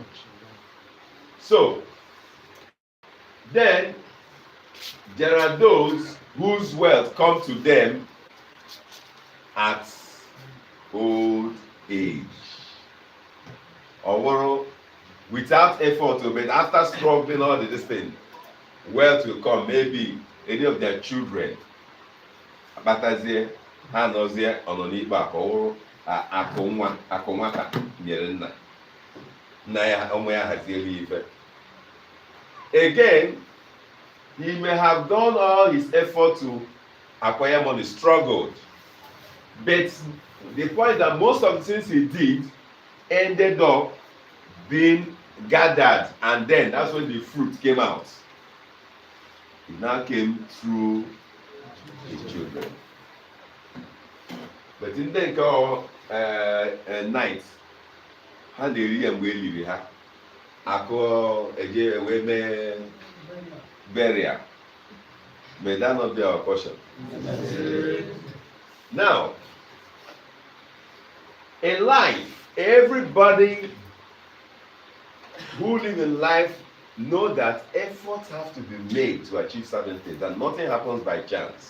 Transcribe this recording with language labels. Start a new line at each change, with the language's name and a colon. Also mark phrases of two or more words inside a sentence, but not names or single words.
English: So, then there are those whose wealth come to them at old age. Or without effort, but after struggling all this thing, wealth will come. Maybe any of their children.
Igbo: Abatazie, ha nọzie ọnọ n'ikpe akọwụrụ akụ nwata nyere nna ya ụmụ ya haziere ife.
English: Again, he may have done all his effort to acquire money, struggled. But the point that most of the things he did ended up being gathered, and then that's when the fruit came out. It now came through his children. But in the night,
Igbo: ha na-eri ya mgbe eliri ha. Akụ eje wee mee burial.
English: May that not be our portion. Now, in life, everybody who live in life know that efforts have to be made to achieve certain things, and nothing happens by chance.